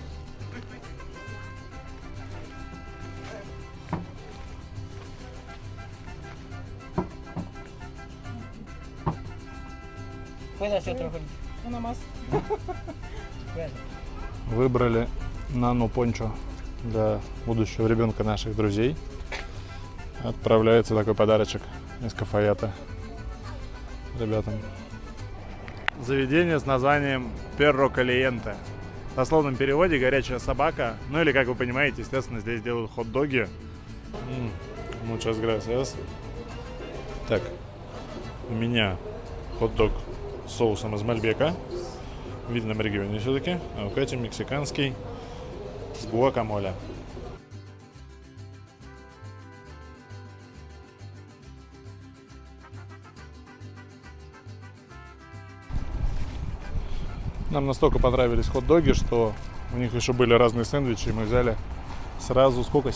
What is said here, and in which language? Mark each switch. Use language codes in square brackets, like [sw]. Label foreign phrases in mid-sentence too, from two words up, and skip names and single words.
[ru] Выбрали нано-пончо для будущего ребенка наших друзей. Отправляется такой подарочек из Кафаята ребятам. Заведение с названием Perro Caliente. В дословном переводе горячая собака. Ну или, как вы понимаете, естественно, здесь делают хот-доги. [es] Muchas gracias. [ru] Так, у меня хот-дог с соусом из Мальбека. В видном регионе все-таки. А у Кати мексиканский с гуакамоле. Нам настолько понравились хот-доги, что у них еще были разные сэндвичи, и мы взяли сразу сколько?